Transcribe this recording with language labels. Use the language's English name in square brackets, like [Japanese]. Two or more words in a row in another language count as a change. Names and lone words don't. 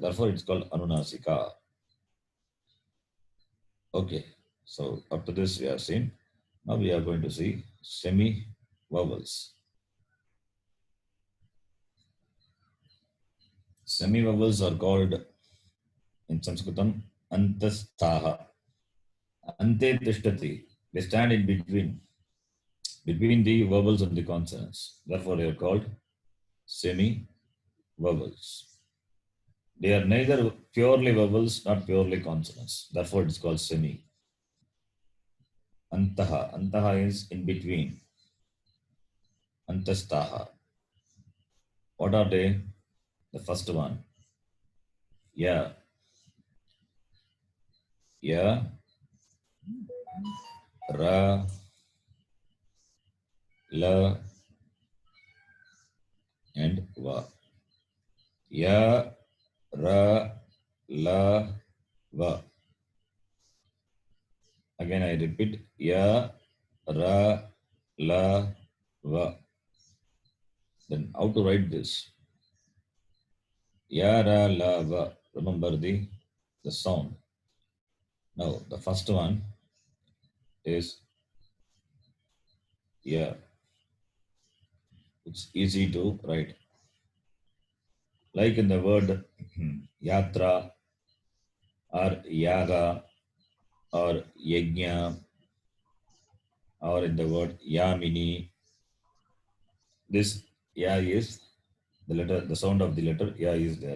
[English] Therefore, it's called anunasika. Okay. So up to this we have seen. Now we are going to see semi-vowels. Semi-vowels are called in Saṃskṛtam antasthaha. [Sanskrit] Ante tishtati. [English] They stand in between the vowels and the consonants. Therefore, they are called semi-vowels. They are neither purely vowels nor purely consonants. Therefore, it is called semi. Antaha. Antaha is in between. Antastaha. What are they? The first one. [Sanskrit] Ya. Ya. Ra. La. And Va. Ya. Ra. La. Va. [English] Again, I repeat. [Sanskrit] Ya. Ra. La. Va. [English] Then how to write this? [Sanskrit] Ya, ra, la, va. [English] Remember the sound. Now, the first one is ya. It's easy to write. Like in the word yatra or yaga or yajna or in the word yamini, this ya is the letter, the sound of the letter ya is there.